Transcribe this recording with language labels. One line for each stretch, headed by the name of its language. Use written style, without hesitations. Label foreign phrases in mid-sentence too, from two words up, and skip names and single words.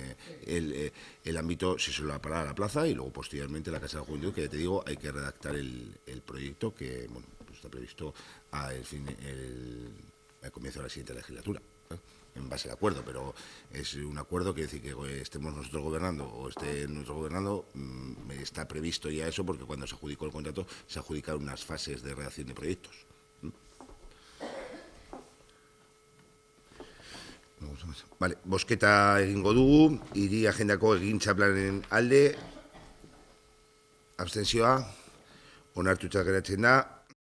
Spanish: El ámbito se suele para la plaza y luego posteriormente la Casa de la Juventud, que ya te digo, hay que redactar el proyecto que pues está previsto al comienzo de la siguiente legislatura, en base al acuerdo, pero es un acuerdo que decir que estemos nosotros gobernando o esté nosotros gobernando, está previsto ya eso, porque cuando se adjudicó el contrato se adjudicaron unas fases de redacción de proyectos. Vale,
Basque: bozketa egingo dugu, hiri agendako egintza planen alde, abstentzioa, onartuta geratzen da,